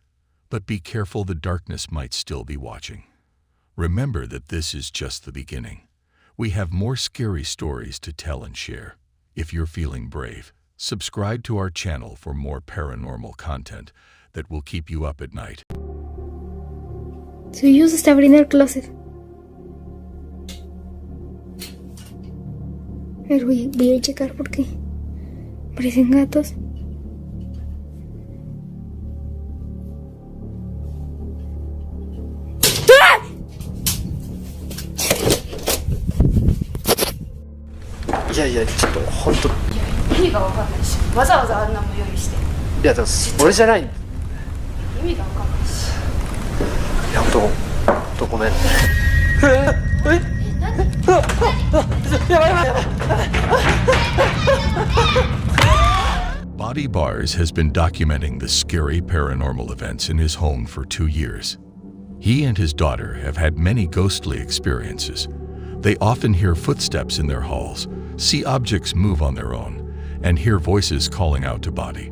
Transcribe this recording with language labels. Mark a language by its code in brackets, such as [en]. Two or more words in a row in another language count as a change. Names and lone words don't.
[en] But be careful, the darkness might still be watching. Remember that this is just the beginning. We have more scary stories to tell and share. If you're feeling brave, subscribe to our channel for more paranormal content that will keep you up at night. [es] Su hijo se está abriendo el closet. Voy a checar porque parecen gatos. [ja] 야ちょっと本当意味が分かんないし、わざわざあんなも用意して。いやでも俺じゃない。意味が分かんないし。いや本当ごめん。 [en] Body Bars has been documenting the scary paranormal events in his home for 2 years. He and his daughter have had many ghostly experiences, They often hear footsteps in their halls, see objects move on their own, and hear voices calling out to Bobby.